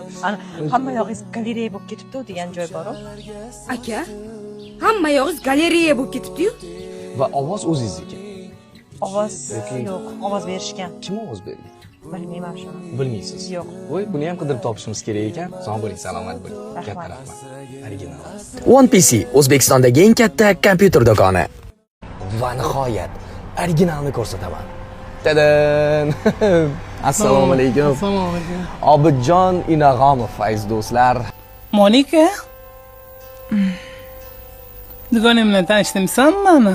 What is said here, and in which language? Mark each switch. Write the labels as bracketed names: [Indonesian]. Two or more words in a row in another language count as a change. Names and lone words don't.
[Uzbek] Ana hamma yog'ingiz galereya bo'lib ketibdi degan joy bor-ku. Aka, hamma yog'ingiz galereya bo'lib ketibdi-yu. Va ovoz o'zingizniki. Ovoz yo'q, ovoz berishgan. Kim ovoz bergan? Bilmayman shuni. Bilmaysiz? Yo'q. Voy, buni ham qidirib topishimiz kerak ekan. Sog' bo'ling, salomat bo'ling. Katta rahmat. Original. One PC O'zbekistondagi eng katta kompyuter do'koni. Va nihoyat originalni ko'rsataman. Tadan! Assalomu alaykum. Assalomu alaykum. Obidjon Inag'omov, aziz do'stlar. Monika? Dugonim bilan tanishdimsan meni?